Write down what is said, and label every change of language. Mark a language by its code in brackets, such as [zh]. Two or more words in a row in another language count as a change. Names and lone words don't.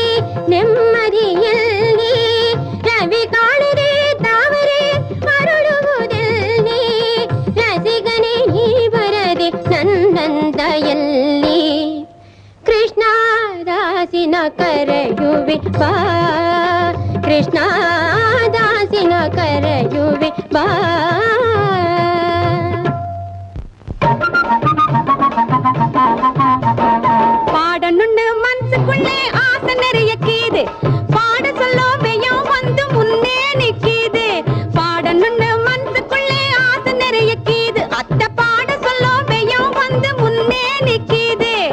[kn] ನೆಮ್ಮದಿ ಎಲ್ಲಿ ರವಿ ಕಾಣದೆ ತಾವರೆ ಮರಳುವುದೆಲ್ಲಿ ರಸಿಗನೆ ನೀ ಬರದೆ ನನ್ನಂದ ಎಲ್ಲಿ ಕೃಷ್ಣ ದಾಸಿನ ಕರೆಯುವೆ ಬಾ ಕೃಷ್ಣ ದಾಸಿನ ಕರೆಯುವೆ ಬಾ. [ta] பாடணுன்னு மனசுக்குள்ளே ஆசை நிறைய கீது பாட சொல்ல வெயம் வந்து முன்னே நிக்கிது. பாடணுன்னு மனசுக்குள்ளே ஆசை நிறைய கீது அத்தை பாட சொல்ல வெயம் வந்து முன்னே நிக்கிது.